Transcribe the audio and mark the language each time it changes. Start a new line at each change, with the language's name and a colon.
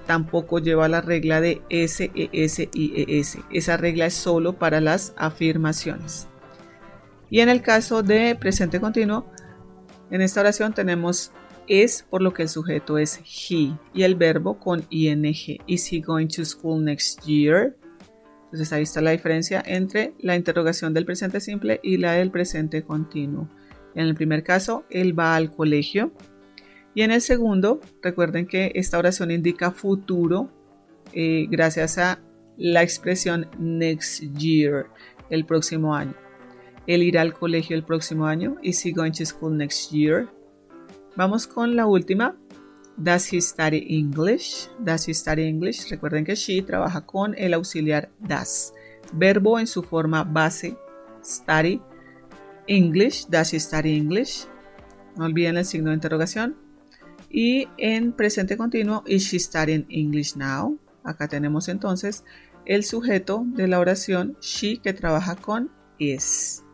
Spanish: Tampoco lleva la regla de s, es, ies. Esa regla es solo para las afirmaciones. Y en el caso de presente continuo, en esta oración tenemos es, por lo que el sujeto es he, y el verbo con ing.
English: Is he going to school next year?
Spanish: Entonces ahí está la diferencia entre la interrogación del presente simple y la del presente continuo. En el primer caso, él va al colegio. Y en el segundo, recuerden que esta oración indica futuro gracias a la expresión next year, el próximo año. Él irá al colegio el próximo año.
English: Is he going to school next year?
Spanish: Vamos con la última. Does he study English?
English: Does he study English?
Spanish: Recuerden que she trabaja con el auxiliar does. Verbo en su forma base, study.
English: English, does he study English?
Spanish: No olviden el signo de interrogación. Y en presente continuo, is she studying English now? Acá tenemos entonces el sujeto de la oración she, que trabaja con is.